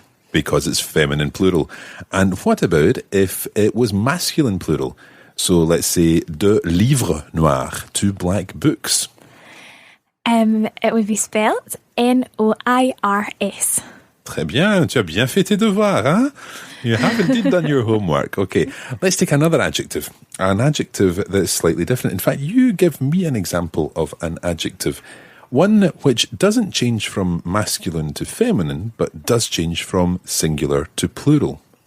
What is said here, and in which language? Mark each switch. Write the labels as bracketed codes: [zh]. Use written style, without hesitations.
[en] Because it's feminine plural. And what about if it was masculine plural? So let's say [fr] deux livres noirs, [en] two black books. It would be spelled N-O-I-R-S. [fr] Très bien, tu as bien fait tes devoirs, hein? [en] You have indeed done your homework. Okay, let's take another adjective. An adjective that's slightly different. In fact, you give me an example of an adjective. One which doesn't change from masculine to feminine, but does change from singular to plural.